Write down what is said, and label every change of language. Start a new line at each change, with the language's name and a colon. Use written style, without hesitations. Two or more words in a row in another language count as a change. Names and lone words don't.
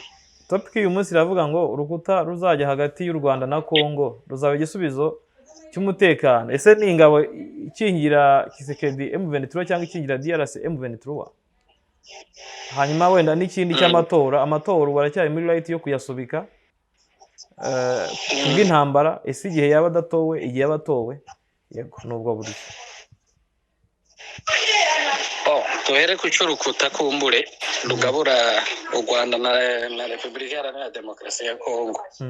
Kinyarwanda: Topic y'uyu munsi iravuga ngo urukuta ruzajya hagati y'u Rwanda na Kongo ruzaba igisubizo cy'umutekano. Ese ni ingabo ikingira Tshisekedi M23 cyangwa ikingira DRC M23? Hanyuma wenda n'ikindi cy'amatora, amatora baracyari muri right yo kuyasubika kubw'intambara. Ese igihe yaba adatowe, igihe yaba atowe? Yego, nubwo buri. Tuhere ku cy'urukuta kumbure rugabura u Rwanda na Repubulika Iharanira Demokarasi ya Kongo.